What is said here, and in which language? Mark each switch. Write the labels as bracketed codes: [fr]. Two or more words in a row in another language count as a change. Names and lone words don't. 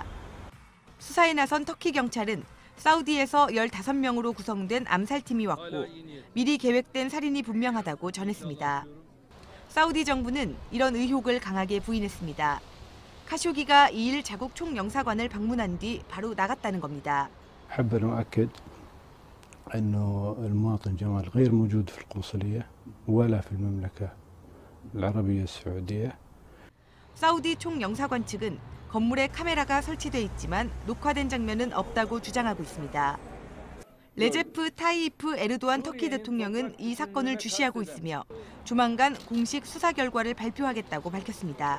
[ko] 수사에 나선 터키 경찰은 사우디에서 15명으로 구성된 암살팀이 왔고 미리 계획된 살인이 분명하다고 전했습니다. 사우디 정부는 이런 의혹을 강하게 부인했습니다. 카쇼기가 2일 자국 총영사관을 방문한 뒤 바로 나갔다는 겁니다. [ar] أحب أن أؤكد أنه المواطن جمال غير موجود في القنصلية ولا في المملكة العربية السعودية. [ko] 사우디 총영사관 측은 건물에 카메라가 설치돼 있지만 녹화된 장면은 없다고 주장하고 있습니다. 레제프 타이이프 에르도안 터키 대통령은 이 사건을 주시하고 있으며 조만간 공식 수사 결과를 발표하겠다고 밝혔습니다.